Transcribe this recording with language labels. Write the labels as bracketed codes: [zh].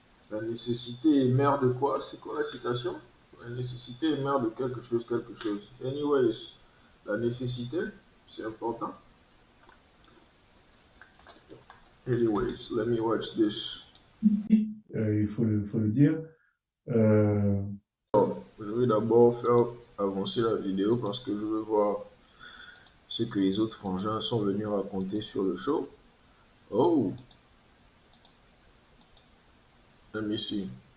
[fr] La nécessité est mère de quoi? C'est quoi la citation? La nécessité est mère de quelque chose, quelque chose. Anyways, la nécessité, c'est important. [en] Anyways, let me watch this. [fr] il faut le dire, euh, Je vais d'abord faire avancer la vidéo parce que je veux voir ce que les autres frangins sont venus raconter sur le show. [en] Oh, let me see.